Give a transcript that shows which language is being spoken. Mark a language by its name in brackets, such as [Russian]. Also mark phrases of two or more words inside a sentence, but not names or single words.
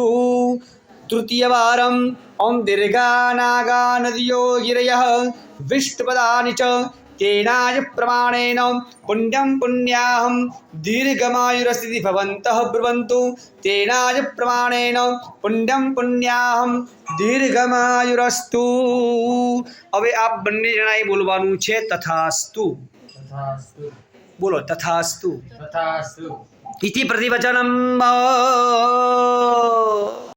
[Sanskrit] तृतीयवारं ओम दीर्घानागानदियो गिरयः विष्टुपदानि च तेनायुः प्रमाणेन पुण्यं पुण्याहं दीर्घमायुरस्ति भवन्तः ब्रुवन्तु तेनायुः प्रमाणेन पुण्यं पुण्याहं दीर्घमायुरस्तु। [Gujarati] હવે આપ બંને જણાએ બોલવાનું છે તથાસ્તુ. બોલો તથાસ્તુ. [Sanskrit] इति प्रतिवचनम.